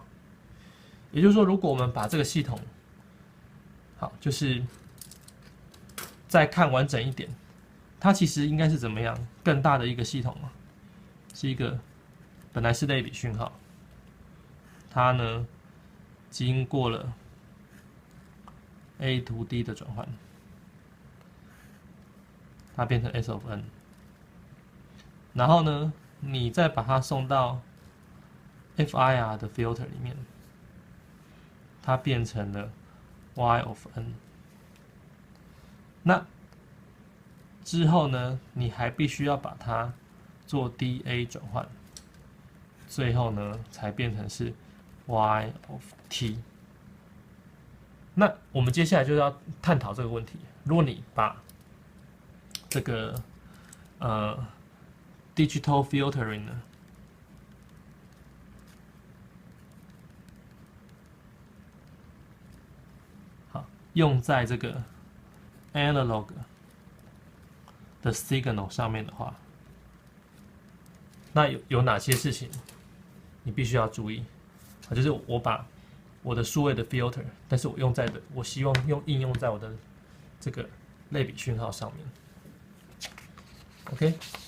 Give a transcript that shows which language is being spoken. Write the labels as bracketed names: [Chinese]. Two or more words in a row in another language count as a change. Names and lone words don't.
[Chinese] 也就是說，如果我們把這個系統好，就是再看完整一點，它其實應該是怎麼樣？更大的一個系統嘛，是一個本來是類比訊號，它呢經過了 [English] A to D [Chinese] 的轉換，它變成 [English] S of n， [Chinese] 然後呢，你再把它送到 FIR 的 filter 裡面，它變成了 [English] Y of n。 [Chinese] 那之後呢，你還必須要把它做 DA 轉換，最後呢才變成是 [English] Y of t。 [Chinese] 那我們接下來就要探討這個問題：如果你把這個 [English] digital filtering [Chinese] 呢，好，用在這個 analog 的 signal 上面的話，那有哪些事情你必須要注意？就是我把我的數位的 filter， 但是我希望应用在我的這個類比訊號上面。OK。